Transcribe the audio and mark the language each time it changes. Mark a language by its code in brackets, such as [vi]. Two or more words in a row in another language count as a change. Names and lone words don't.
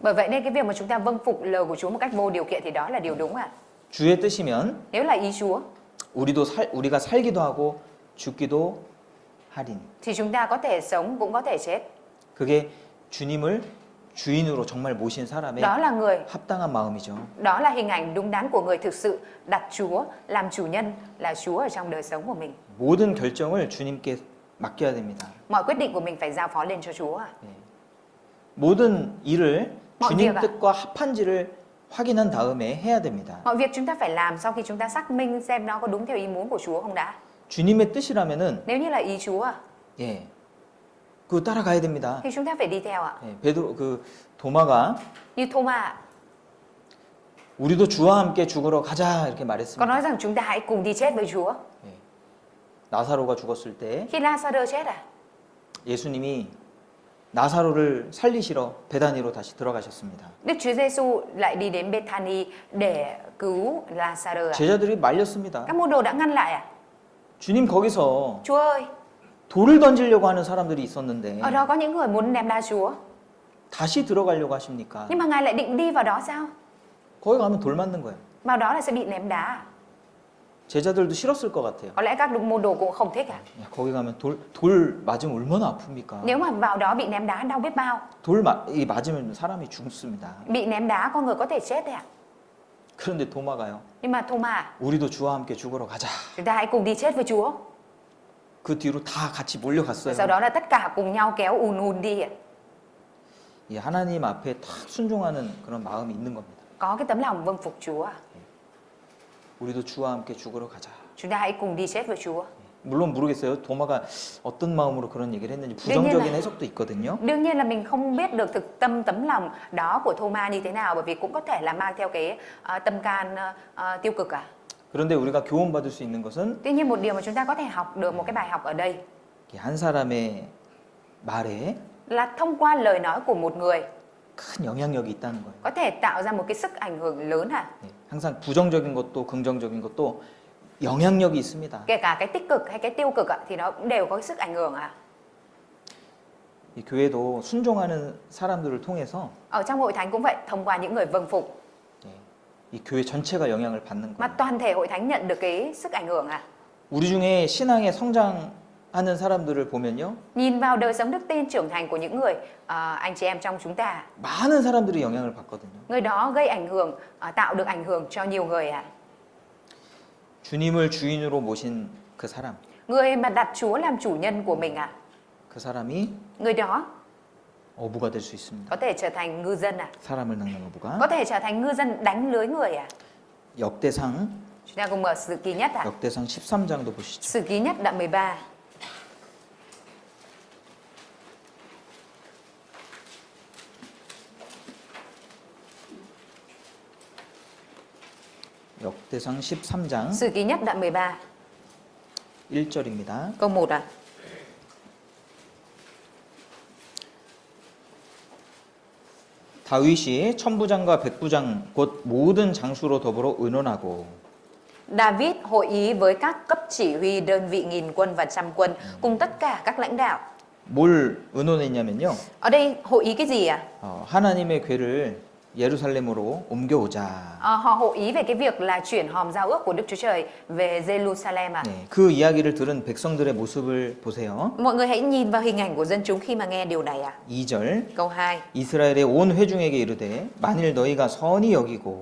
[vi] Bởi vậy nên cái việc mà chúng ta vâng phục lời của Chúa một cách vô điều kiện thì đó là điều đúng ạ. [ko] 주의 뜻이면 [vi] Nếu là ý Chúa [ko] 우리가 살기도 하고 죽기도 하리니. [vi] thì chúng ta có thể sống cũng có thể chết. [ko] 그게 주님을 주인으로 정말 모신 사람의 [vi] Đó là người, [ko] 합당한 마음이죠. [vi] đó là hình ảnh đúng đắn của người thực sự đặt Chúa làm chủ nhân, là Chúa ở trong đời sống của mình. [ko] 모든 결정을 주님께 맡겨야 됩니다. [vi] Mọi quyết định của mình phải giao phó lên cho Chúa ạ. [ko] 모든 일을 [vi] mọi [ko] 주님 [vi] việc ạ. [ko] 뜻과 합한지를 확인한 다음에 해야 됩니다. [vi] Mọi việc chúng ta phải làm sau khi chúng ta xác minh xem nó có đúng theo ý muốn của Chúa không đã. [ko] 주님의 뜻이라면은 [vi] Nếu như là ý Chúa ạ, [ko] 예, 그거 따라가야 됩니다. [vi] thì chúng ta phải đi theo ạ. [ko] 예, 도마가 [vi] Như Thomas ạ, [ko] 우리도 주와 함께 죽으러 가자 이렇게 [vi] có [ko] 말했습니다. [vi] nói rằng chúng ta hãy cùng đi chết với Chúa. [ko] 예, 나사로가 죽었을 때 [vi] Khi Lazarus chết à, [ko] 예수님이 나사로를 살리시러 베다니로 다시 들어가셨습니다. [vi] Đức Chúa Giêsu lại đi đến Bethany để cứu Lazarus ạ. [ko] 제자들이 말렸습니다. [vi] Các môn đồ đã ngăn lại à? [ko] 주님 거기서 [vi] Chúa ơi, [ko] 돌을 던지려고 하는 사람들이 있었는데 [vi] ở đó có những người muốn ném đá Chúa, [ko] 다시 들어가려고 하십니까? [vi] nhưng mà Ngài lại định đi vào đó sao? [ko] 거기 가면 돌 맞는 거예요. [vi] Vào đó là sẽ bị ném đá à? [ko] 제자들도 싫었을 것 같아요. [vi] Có lẽ các môn đồ cũng không thích à? [ko] 야, 거기 가면 돌 맞으면 얼마나 아픕니까? [vi] Nếu mà vào đó bị ném đá đau biết bao. [ko] 이 맞으면 사람이 죽습니다. [vi] Bị ném đá con người có thể chết đấy ạ. [ko] 그런데 도마가요. [vi] Nhưng mà Thomas à, [ko] 우리도 주와 함께 죽으러 가자. [vi] chúng ta hãy cùng đi chết với Chúa. [ko] 그 뒤로 다 같이 [vi] Rồi [ko] 몰려갔어요. [vi] sau đó là tất cả cùng nhau kéo ùn đi ạ. [ko] 이 하나님 앞에 다 순종하는 그런 마음이 있는 겁니다. [vi] Có cái tấm lòng vâng phục Chúa ạ. [ko] 우리도 주와 함께 죽으러 가자. [vi] Chúng ta hãy cùng đi chết với Chúa. [ko] 물론 모르겠어요. 도마가 어떤 마음으로 그런 얘기를 했는지 부정적인 해석도 있거든요. [vi] Đương nhiên là mình không biết được thực tâm tấm lòng đó của Thomas như thế nào, bởi vì cũng có thể là mang theo cái tâm can tiêu cực à. [ko] 그런데 우리가 교훈받을 수 있는 것은 [vi] Tuy nhiên một điều mà chúng ta có thể học được một cái bài học ở đây [ko] 한 사람의 말에 [vi] là thông qua lời nói của một người [ko] 큰 영향력이 있다는 거예요. [vi] có thể tạo ra một cái sức ảnh hưởng lớn hả? [ko] 항상 부정적인 것도 긍정적인 것도 영향력이 있습니다. [vi] Kể cả cái tích cực hay cái tiêu cực ạ, thì nó cũng đều có cái sức ảnh hưởng ạ. [ko] 이 교회도 순종하는 사람들을 통해서 [vi] Ở trong hội thánh cũng vậy, thông qua những người vâng phục [ko] 이 교회 전체가 영향을 받는 [vi] mà [ko] 거예요. [vi] toàn thể hội thánh nhận được cái sức ảnh hưởng ạ. [ko] 우리 중에 신앙에 성장하는 사람들을 보면요, [vi] Nhìn vào đời sống đức tin trưởng thành của những người anh chị em trong chúng ta, [ko] 많은 사람들이 영향을 받거든요. [vi] người đó gây ảnh hưởng, tạo được ảnh hưởng cho nhiều người ạ. [ko] 주님을 주인으로 모신 그 사람, [vi] Người mà đặt Chúa làm chủ nhân của mình ạ, [ko] 그 사람이 [vi] người đó [ko] 어부가 될 수 있습니다. [vi] có thể trở thành ngư dân ạ, [ko] 사람을 낚는 [vi] có [ko] 어부가. [vi] thể trở thành ngư dân đánh lưới người ạ. [ko] 역대상 [vi] Chúng ta cùng mở Sử Ký Nhất ạ. [ko] 역대상 13장도 보시죠. [vi] Sử Ký Nhất đoạn 13. [ko] 역대상 13장 [vi] Sử Ký Nhất đoạn 13, [ko] 1절입니다. [vi] câu 1 ạ. [ko] 다윗이 천부장과 백부장 곧 모든 장수로 더불어 의논하고 [vi] David hội ý với các cấp chỉ huy đơn vị nghìn quân và trăm quân cùng tất cả các lãnh đạo. [ko] 뭘 의논했냐면요. [vi] Ở đây hội ý cái gì ạ? [ko] 하나님의 궤를 예루살렘으로 옮겨오자. [vi] Họ hội ý về cái việc là chuyển hòm giao ước của Đức Chúa Trời về Jerusalem ạ. [ko] 네, 그 이야기를 들은 백성들의 모습을 보세요. [vi] Mọi người hãy nhìn vào hình ảnh của dân chúng khi mà nghe điều này ạ. [ko] 2절 [vi] Câu 2. [ko] 이스라엘의 온 회중에게 이르되 만일 너희가 선히 여기고